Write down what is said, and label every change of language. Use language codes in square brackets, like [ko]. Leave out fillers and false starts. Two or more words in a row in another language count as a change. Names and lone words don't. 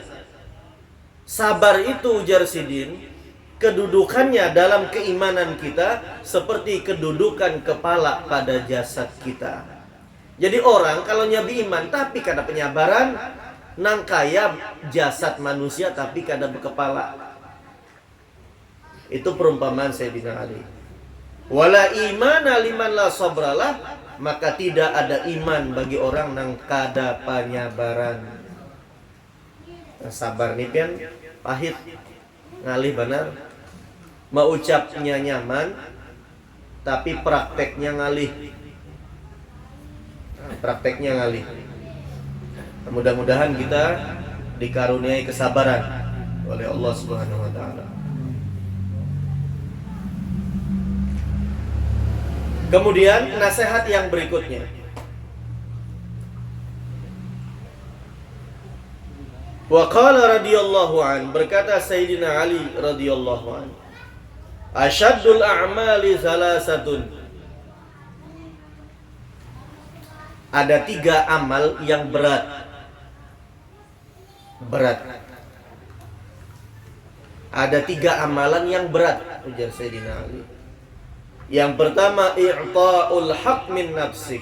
[bjn] Sabar itu ujar Sidin, kedudukannya dalam keimanan kita seperti kedudukan kepala pada jasad kita. Jadi orang kalau nyabi iman tapi kada penyabaran, nang kaya jasad manusia tapi kada berkepala. Itu perumpamaan Sayyidina Ali. [ar] ولا إيمان لمن لا صبر له, [bjn] maka tidak ada iman bagi orang nang kada penyabaran. Nah, sabar nih kan pahit ngalih benar. Mau ucapnya nyaman tapi prakteknya ngalih. Nah, prakteknya ngalih. Nah, mudah-mudahan kita dikaruniai kesabaran oleh Allah [ar] سبحانه وتعالى. [bjn] Kemudian nasihat yang berikutnya. [ar] وقال رضي الله عن, berkata Sayyidina Ali رضي الله عن, أشد الأعمال ثلاثة. [bjn] Ada 3 amal yang berat. Ada 3 amalan yang berat, ujar Sayyidina Ali. Yang pertama, [ar] إعطاء الحق من نفسك.